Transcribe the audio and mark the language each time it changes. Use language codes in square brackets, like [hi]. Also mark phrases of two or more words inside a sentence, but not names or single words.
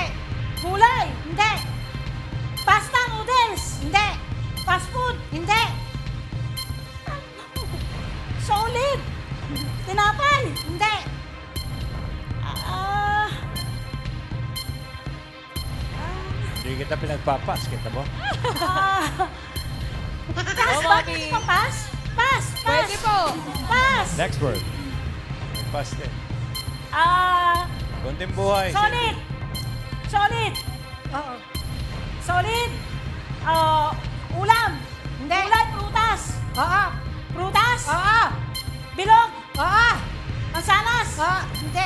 [tl] Gulay? Hindi. [en] Pasta noodles? [tl] Hindi. [en] Fast food? [tl] Hindi. Solid? Tinapay? Hindi. Hindi kita pinagpapas, kita mo? Pass ba? Pass? Pass. Pwede po. Pass. [en] Next word. [tl] Pass din. Kunting buhay. Solid. Solid. Oo. Solid. Ulam. Hindi. Gulay, prutas. Oo. Prutas? Oo. Bilog? Oo. Mansanas? Oo. Hindi.